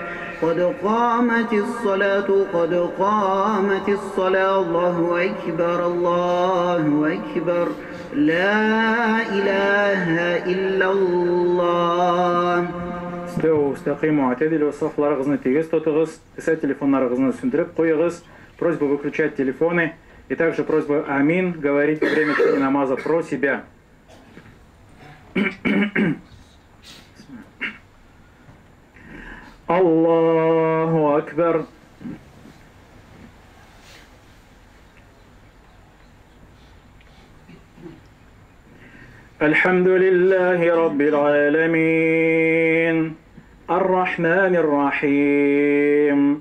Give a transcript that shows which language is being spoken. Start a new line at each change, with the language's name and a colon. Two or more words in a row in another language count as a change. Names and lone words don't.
Arabic: قد قامت الصلاة قد قامت الصلاة. الله أكبر الله أكبر. لا إله إلا الله. استووا استقيموا اعتدلوا
Tatar: صفларыгызны тегиз тотугуз, кыса телефонларыгызны сөндүрүп коюгуз.
Russian: Просьба выключать телефоны и также просьба амин говорить во время чтения намаза про себя.
Arabic: الله أكبر. الحمد لله رب العالمين الرحمن الرحيم